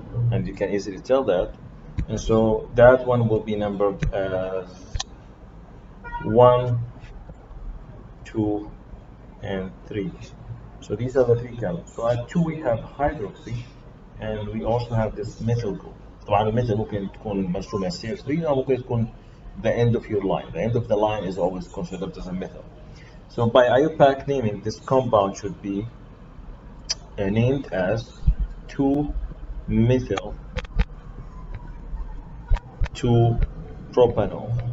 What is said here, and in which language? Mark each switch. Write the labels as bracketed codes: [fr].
[en] And you can easily tell that. And so that one will be numbered as 1, 2, and 3. So these are the three carbons. So at 2 we have hydroxy, and we also have this methyl group. [ar] طبعا الميثيل ممكن تكون مرسومة CH3 أو ممكن تكون [en] the end of your line. The end of the line is always considered as a methyl. So by IUPAC naming, this compound should be named as 2-methyl 2-propanol.